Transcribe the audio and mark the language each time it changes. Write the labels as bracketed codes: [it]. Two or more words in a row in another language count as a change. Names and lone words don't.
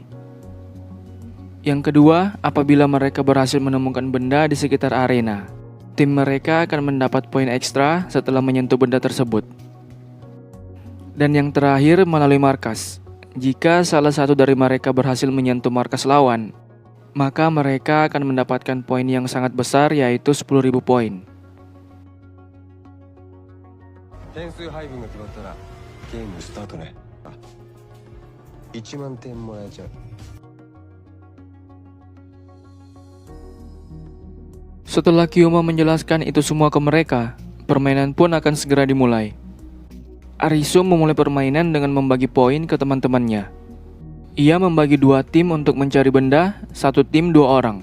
[id] Yang kedua, apabila mereka berhasil menemukan benda di sekitar arena, tim mereka akan mendapat poin ekstra setelah menyentuh benda tersebut. Dan yang terakhir, melalui markas. Jika salah satu dari mereka berhasil menyentuh markas lawan, maka mereka akan mendapatkan poin yang sangat besar, yaitu 10.000 poin. [ja] 点数配分が決まったらゲームスタートね。あ、1万点もらえちゃう。 [id] Setelah Kyuma menjelaskan itu semua ke mereka, permainan pun akan segera dimulai. Arisu memulai permainan dengan membagi poin ke teman-temannya. Ia membagi 2 tim untuk mencari benda, 1 tim 2 orang.